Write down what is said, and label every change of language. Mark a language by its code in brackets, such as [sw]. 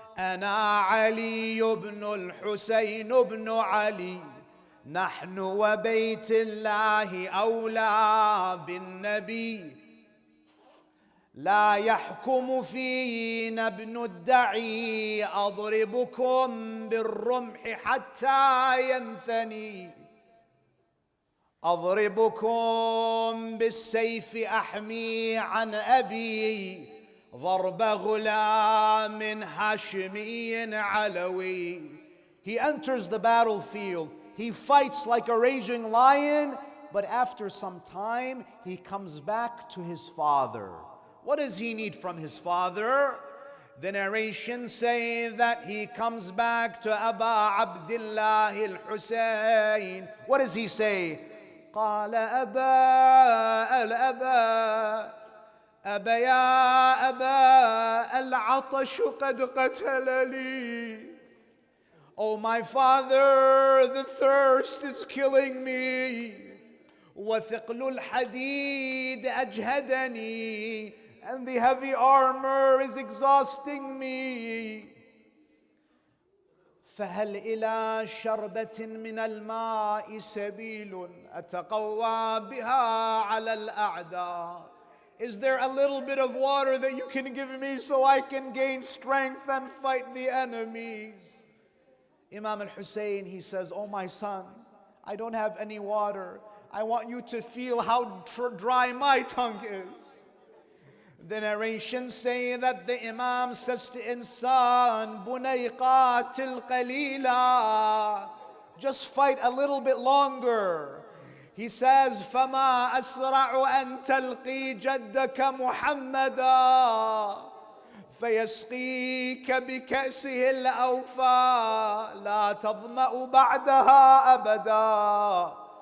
[ar] أنا علي بن الحسين بن علي نحن وبيت الله أولى بالنبي لا يحكم فينا ابن الدعي أضربكم بالرمح حتى ينثني أضربكم بالسيف أحمي عن أبي ضرب غلام هاشمي علوي. [en] He enters the battlefield. He fights like a raging lion, but after some time, he comes back to his father. What does he need from his father? The narrations say that he comes back to Aba Abdullah al-Husayn. What does he say? [ar] قال أبا الأبا أبا يا أبا العطش قد قتلني. [en] Oh my father, the thirst is killing me. [ar] وثقل الحديد أجهدني. [en] And the heavy armor is exhausting me. [ar] فهل إلى شربة من الماء سبيل أتقوى بها على الأعداء. [en] Is there a little bit of water that you can give me so I can gain strength and fight the enemies? Imam al-Husayn, he says, oh my son, I don't have any water. I want you to feel how dry my tongue is. The narrations say that the Imam says to Insan, [ar] Bunay qatil qalila, [en] just fight a little bit longer. He says, [ar] فَمَا أَسْرَعُ أَن تَلْقِي جَدَّكَ مُحَمَّدًا فَيَسْقِيكَ بِكَأْسِهِ الْأَوْفَى لَا تَظْمَأُ بَعْدَهَا أَبَدًا.